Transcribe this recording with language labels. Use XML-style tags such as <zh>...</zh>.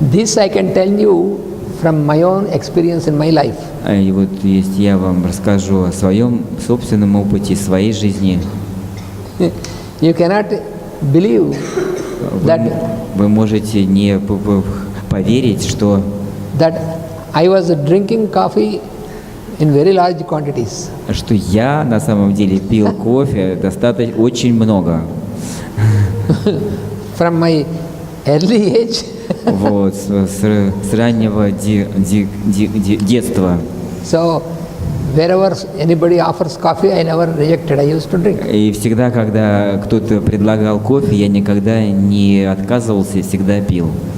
<en>This I can tell you from my own experience in my life.</en> <ru>И вот если я вам расскажу о своем собственном опыте, своей жизни,</ru> <en>You cannot believe that</en> <ru>вы можете не поверить, что</ru> <en>I was drinking coffee in very large quantities.</en> <ru>я на самом деле пил кофе достаточно очень много.</ru> <en>From my early age.</en> <ru>Вот, с раннего детства.</ru> <en>So wherever anybody offers coffee, I never rejected. I used to drink.</en> <ru>И всегда, когда кто-то предлагал кофе, я никогда не отказывался и всегда пил.</ru>